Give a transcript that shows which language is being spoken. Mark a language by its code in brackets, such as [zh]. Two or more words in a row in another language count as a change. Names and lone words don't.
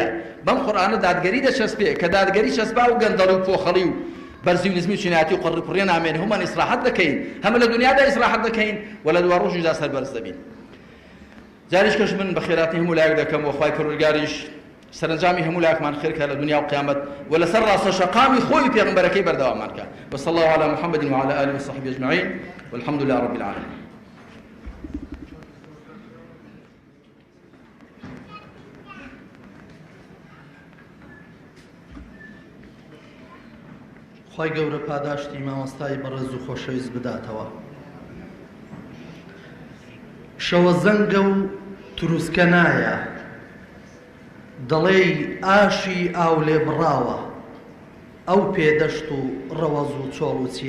[ckb] بەم قورئانە دادگەری دەچەسپێ کە دادگەری چەسپا و گەندەڵ و پۆخەڵی و بەرزی و نزمی و چیناتی و قڕی نامێن هەمومان ئیسراحەت دەکەین، هەمە لە دنیادا ئیسراحەت دەکەین و لە دوای ڕۆژیدا سەربەرز دەبین. جاریش کەش من بە خێراتی هەموو لایەک دەکەم و خوای پەروەردگاریش سەرنجامی هەموو لایەکمان خێرکە لە دنیا و قیامەت و لەسەر ڕاستە شەقامی خۆی پێغەمبەرەکەی بەردەواممان کە. [ar] وصلى الله على محمد وعلى آله وصحبه أجمعين والحمد لله رب العالمين. [ckb] خی گەورە پاداشتی مامۆستای بەڕێز و خۆشەویست بداتەوە. شەوە زەنگە و تروسکە نایە، دەڵێ ئاشی ئاو لێ بڕاوە، ئەو پێدەشت و ڕەوەز و چۆڵ و چیە